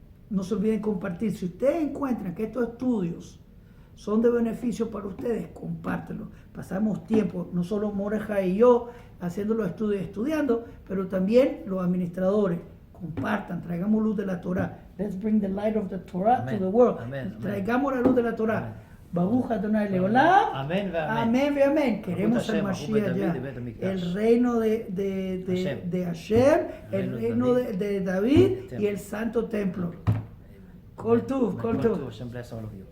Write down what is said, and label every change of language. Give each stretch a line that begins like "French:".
Spanish: No se olviden compartir. Si ustedes encuentran que estos estudios son de beneficio para ustedes, compártelo. Pasamos tiempo, no solo Mordejai y yo, haciendo los estudios, estudiando, pero también los administradores. Compartan, traigamos luz de la Torá.
English: Let's bring the light of the Torah to the world.
Spanish: Traigamos la luz de la Torá.
Hebrew: Baruch Adonai Leolam.
Spanish: Amén, Amén, amén. Queremos el Mashiach ya. El reino de Hashem, el reino de David y el santo templo.
Hebrew: Kol Tuv, Kol Tuv.
English: Hashem bless all of you.